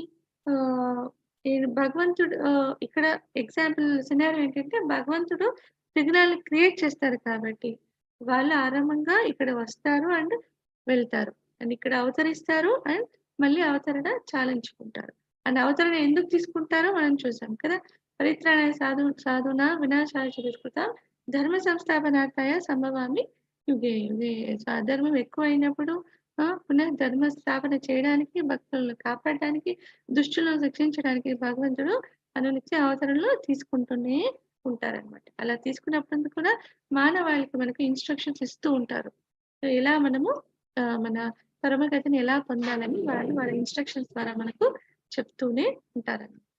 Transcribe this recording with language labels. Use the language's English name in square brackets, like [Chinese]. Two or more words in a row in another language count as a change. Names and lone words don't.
[Telugu] కానీ ఆహ్ ఈ భగవంతుడు ఇక్కడ [English] example scenario [Telugu] ఏంటంటే భగవంతుడు విఘ్నాలను క్రియేట్ చేస్తారు కాబట్టి, వాళ్ళు ఆరంభంగా ఇక్కడ వస్తారు అండ్ వెళ్తారు. అండ్ ఇక్కడ అవతరిస్తారు అండ్ మళ్ళీ అవతరణ చాలించుకుంటారు. అండ్ అవతరణ ఎందుకు తీసుకుంటారో మనం చూసాం కదా! [Sanskrit] పరిత్రాణాయ సాధూనాం వినాశాయ చ దుష్కృతాం ధర్మ సంస్థాపనార్థాయ సంభవామి యుగే యుగే. [Telugu] సో, అధర్మం ఎక్కువైనప్పుడు పునః ధర్మ స్థాపన చేయడానికి, భక్తులను కాపాడడానికి, దుష్టులను శిక్షించడానికి భగవంతుడు అనునిత్య అవతారంలో తీసుకుంటూనే ఉంటారనమాట. అలా తీసుకున్నప్పుడు కూడా మానవాళికి మనకు ఇన్‌స్ట్రక్షన్స్ ఇస్తూ ఉంటారు. సో, ఎలా మనము మన పరమగతిని ఎలా పొందాలని వాళ్ళు వాళ్ళ ఇన్‌స్ట్రక్షన్స్ ద్వారా మనకు చెప్తూనే ఉంటారనమాట.